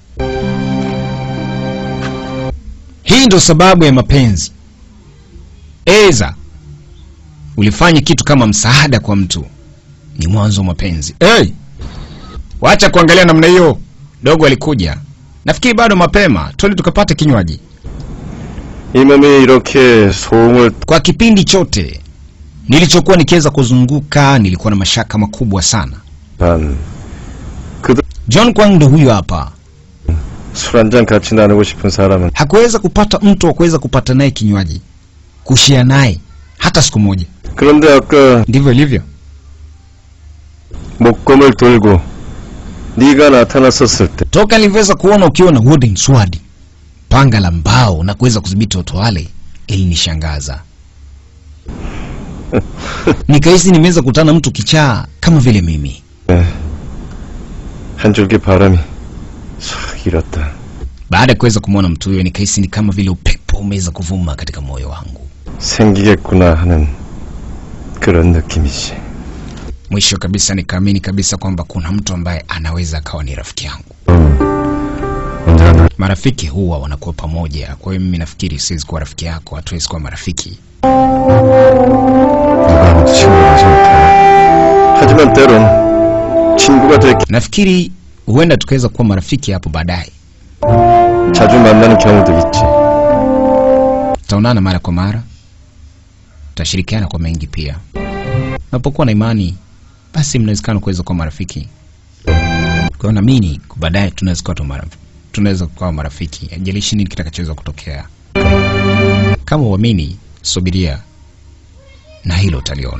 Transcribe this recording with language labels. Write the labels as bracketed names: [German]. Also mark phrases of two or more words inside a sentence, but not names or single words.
[Swahili] Hii ndo sababu ya mapenzi. Eza ulifanya kitu kama msaada kwa mtu, ni mwanzo wa mapenzi. Hey! Wacha kuangalia namna hiyo. Dogo alikuja. Nafikiri bado mapema. Twende tukapate kinywaji. [Korean] 이 몸이 이렇게 소음을 [Swahili] Kwa kipindi chote nilichokuwa nikiweza kuzunguka, nilikuwa na mashaka makubwa sana. 반 그도 John Kwang ndo huyo hapa. [Korean] 술 한잔 같이 나누고 싶은 사람은 [Swahili] Hakuweza kupata mtu wa kuweza kupata naye kinywaji, kushia naye hata siku moja. [Korean] 그런데 아까 [Swahili] Ndivyo ilivyo. [Korean] 목검을 돌고 네가 나타났었을 때 [Swahili] Toka nilivyoweza kuona ukiwa na [English] wooden sword, [Swahili] panga la mbao, na kuweza kudhibiti watu wale, ilinishangaza. Nikahisi nimeweza kutana mtu kichaa kama vile mimi. [Korean] 한 줄기 바람이 싹 일었다. [Swahili] Baada ya kuweza kumwona mtu huyo, nikahisi ni kama vile upepo umeweza kuvuma katika moyo wangu. [Korean] 생기겠구나 하는 그런 느낌이지. [Swahili] Mwisho kabisa nikaamini kabisa kwamba kuna mtu ambaye anaweza akawa ni rafiki yangu. Marafiki huwa wanakuwa pamoja, kwa hiyo mimi nafikiri siwezi kuwa rafiki yako, hatuwezi kuwa marafiki. [Korean] 하지만 때론 친구가 되기 [Swahili] Nafikiri huenda tukaweza kuwa marafiki hapo baadaye. [Korean] 자주 만나는 경우도 있지. [Swahili] Tutaonana mara kwa mara, tutashirikiana kwa mengi pia. Unapokuwa na imani, basi mnawezekana kuweza kuwa marafiki. Kwa hiyo naamini baadaye tunaweza kuwa marafiki. Haijalishi nini kitakachoweza kutokea. Kama uamini, subiria na hilo utaliona.